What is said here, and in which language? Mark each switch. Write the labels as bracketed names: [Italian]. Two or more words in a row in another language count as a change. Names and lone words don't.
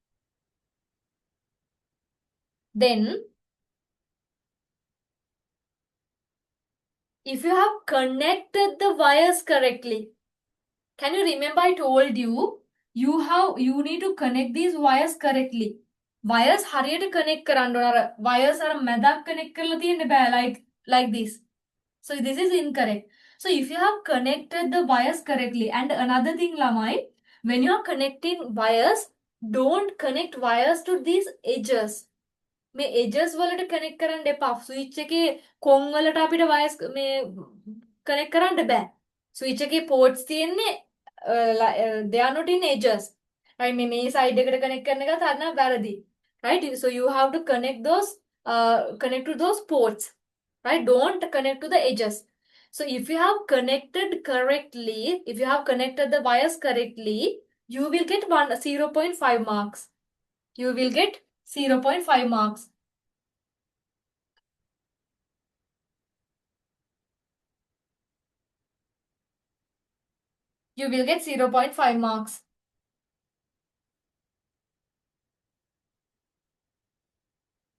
[English] Then, if you have connected the wires correctly, can you remember I told you, you need to connect these wires correctly. [Sinhala] Wires hariyata connect කරන්න ඕන. [English] Wires are [Sinhala] මැදක් connect කරලා තියෙන්න බෑ [English] like this. So this is incorrect. So if you have connected the wires correctly, and another thing lamai, when you are connecting wires, don't connect wires to these edges. [Sinhala] මේ edges වලට connect කරන්න එපා. Switch එකේ කොන් වලට අපිට wires මේ connect කරන්න බෑ. Switch එකේ ports තියෙන්නේ [English] they are not in edges. [Sinhala] Right? මේ side එකට connect කරන එක තරණ වැරදි. [English] Right? So you have to connect to those ports. Right? Don't connect to the edges. So if you have connected correctly, if you have connected the wires correctly, you will get 0.5 marks. You will get 0.5 marks. You will get 0.5 marks.